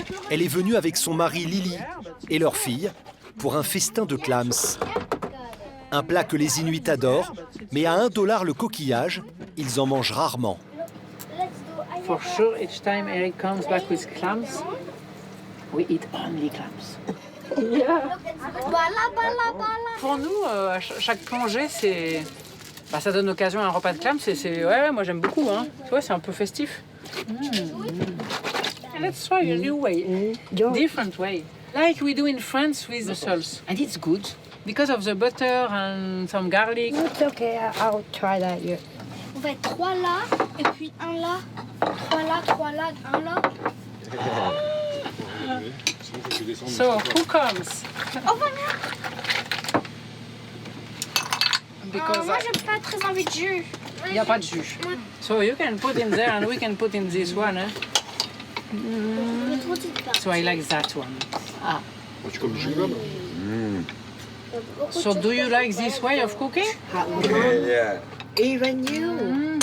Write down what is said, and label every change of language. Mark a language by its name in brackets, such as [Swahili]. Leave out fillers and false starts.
[French] Elle est venue avec son mari Lily et leur fille pour un festin de clams. Un plat que les Inuits adorent, mais à $1 le coquillage, ils en mangent rarement. [English] For sure, each time Eric comes back with clams, we eat only clams. [French] Pour nous, à chaque plongée, c'est, ça donne occasion à un repas de clams. Ouais, moi j'aime beaucoup. Hein. Ouais, c'est un peu festif. [English] Let's try a new way, different way, like we do in France with the soles. And it's good because of the butter and some garlic. It's okay, I'll try that. Yeah. [French] On va être 3 là, et puis 1 là, 3 là, 3 là, 1 là. [English] So, who comes? [French] Oh voilà. [English] Because [French] Moi j'ai pas très envie de jus. il n'y a pas de jus. [English] So you can put in there and we can put in this one. Eh? So I like that one. Ah. [French] Tu comme jus là. [English] So do you like this way of cooking? Yeah. Even you.